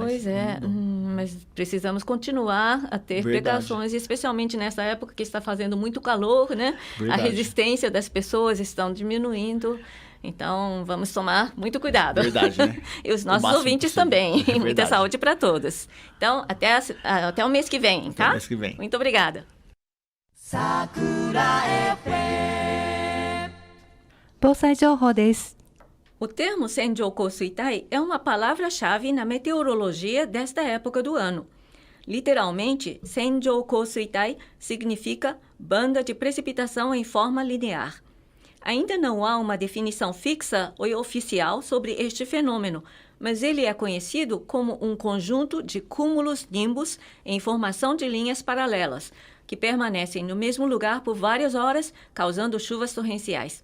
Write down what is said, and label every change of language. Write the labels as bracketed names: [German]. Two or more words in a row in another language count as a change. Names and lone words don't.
[Portuguese] Pois mas precisamos continuar a ter precauções, especialmente nessa época que está fazendo muito calor, né? Verdade. A resistência das pessoas está diminuindo. Então, vamos tomar muito cuidado. Verdade, né? E os nossos ouvintes também. Muita saúde para todos. Então, até o mês que vem, tá? Até o mês que vem. Muito obrigada. Sakura FM. [Japanese] 防災情報です。 [Portuguese] O termo [Japanese] 線状降水帯 [Portuguese] é uma palavra-chave na meteorologia desta época do ano. Literalmente, [Japanese] 線状降水帯 [Portuguese] significa banda de precipitação em forma linear. Ainda não há uma definição fixa ou oficial sobre este fenômeno, mas ele é conhecido como um conjunto de cúmulos nimbus em formação de linhas paralelas, que permanecem no mesmo lugar por várias horas, causando chuvas torrenciais.